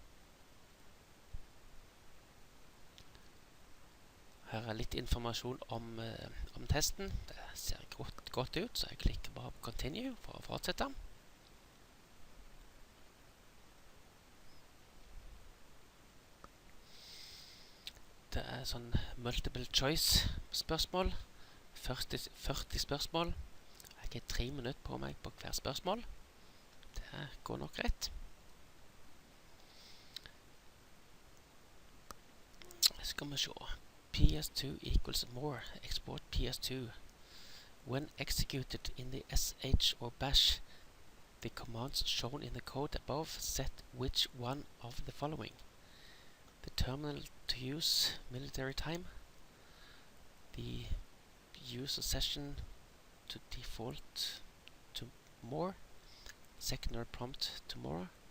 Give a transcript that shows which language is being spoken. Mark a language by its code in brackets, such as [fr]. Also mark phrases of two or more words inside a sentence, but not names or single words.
[no] Her er litt informasjon om testen. Det ser godt ut, så jeg klikker bare på Continue for å fortsette. Det er sånn [en] multiple choice [no] spørsmål. 40 spørsmål. Jeg har 3 minutter på meg på hver spørsmål. Det går nok rett. Skal vi se. [en] PS2 equals more, export PS2. When executed in the SH or bash, the commands shown in the code above set which one of the following: the terminal to use military time, the user session to default to more, secondary prompt to more,